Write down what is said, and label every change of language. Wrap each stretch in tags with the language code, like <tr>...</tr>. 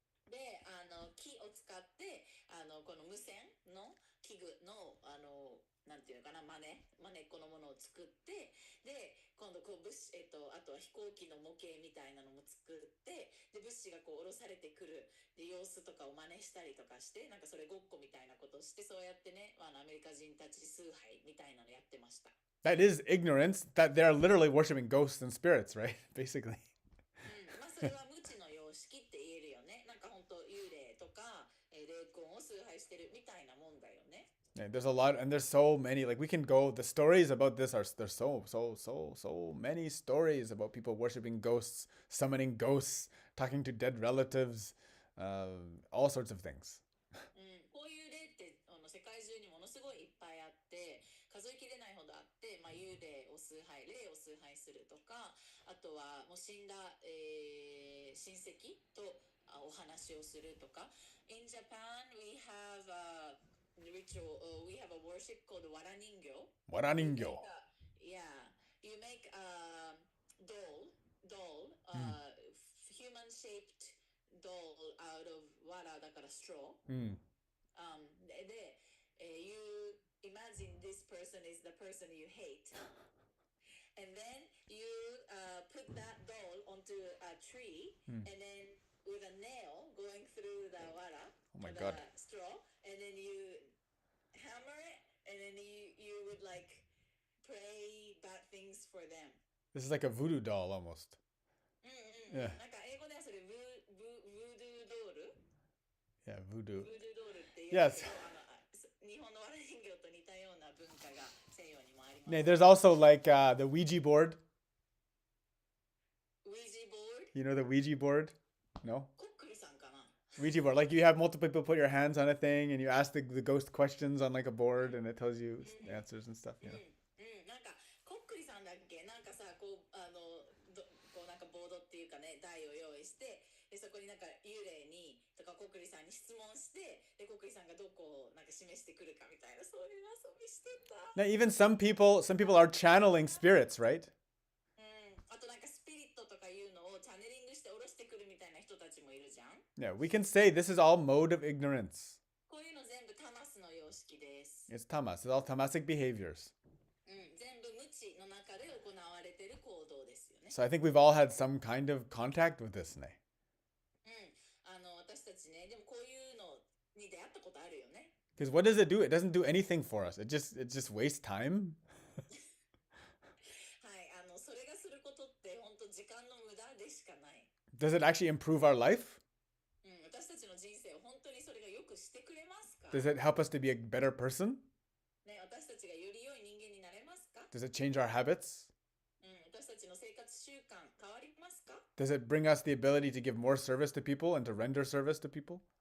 <ja>で、木を使って、この無線の器具の、なんていうのかな、真似っこのものを作って、で、今度こう物資、あとは飛行機の模型みたいなのも作って、で、物資がこう下ろされてくる、で、様子とかを真似したりとかして、なんかそれごっこみたいなことをして、そうやってね、アメリカ人たち崇拝みたいなのやってました。</ja> <en>That is ignorance. That they're literally worshiping ghosts and spirits, right? Basically.</en> <ja>それは無知の様式って言えるよね。なんか本当幽霊とか、霊魂を崇拝してるみたいなもんだよね。</ja> <en>Yeah, there's a lot, and there's so many. Like we can go. The stories about this there's so many stories about people worshiping ghosts, summoning ghosts, talking to dead relatives, all sorts of things.</en> <ja>こういう例って世界中にものすごいいっぱいあって、数えきれないほどあって、幽霊を崇拝、霊を崇拝するとか、あとはもう死んだ、親戚とお話をするとか。</ja> <en>In Japan, we have a ritual, we have a worship called わら人形。</en> <ja>わら人形。</ja> <en>Yeah, you make a doll, human-shaped doll out of</en> <ja>わらだから</ja> <en>straw.</en> <ja>で、</ja> <en>you imagine this person is the person you hate. And then you put that doll onto a tree, and then with a nail going through the wara, the straw, and then you hammer it, and then you would like pray bad things for them. This is like a voodoo doll almost. Yeah.</en> <ja>なんか英語ではそれvoodoo doll?</ja> <en>Yeah, voodoo.</en> <ja>Voodoo doll っていう。</ja> <en>Yes.</en> <ja>日本のわら人形と似たような文化が西洋にもあります。</ja> <en>Yeah, there's also like the Ouija board. Ouija board? You know the Ouija board? No?</en> <ja>こっくりさんかな。</ja> <en>Ouija board. Like you have multiple people put your hands on a thing and you ask the ghost questions on like a board and it tells you answers and stuff. You know?</en> <ja>なんかこっくりさんだっけ、なんかさ、こうこうなんかボードっていうかね、台を用意して、でそこになんか幽霊にとかこっくりさんに質問して、でこっくりさんがどこをなんか示してくるかみたいな、そういう遊びしてた。</ja> <en>Now even some people are channeling spirits, right?</en> <ja>あとなんかスピリットとかいうのをチャネリングして下ろしてくるみたいな人たちもいるじゃん。</ja> <en>Yeah, we can say this is all mode of ignorance.</en> <ja>こういうの全部タマスの様式です。</ja> <en>It's tamas. It's all tamasic behaviors.</en> <ja>全部無知の中で行われている行動ですよね。</ja> <en>So I think we've all had some kind of contact with this,</en> <ja>ne? 私たちね、でもこういうのに出会ったことあるよね。</ja> <en>Because what does it do? It doesn't do anything for us. It just wastes time.</en> <ja>はい、それがすることって本当時間の無駄でしかない。</ja> <en>Does it actually improve our life?</en> <ja>私たちの人生を本当にそれがよくしてくれますか？</ja> <en>Does it help us to be a better person?</en> <ja>ね、私たちがより良い人間になれますか？</ja> <en>Does it change our habits?</en> <ja>私たちの生活習慣変わりますか？</ja> <en>Does it bring us the ability to give more service to people and to render service to people?</en>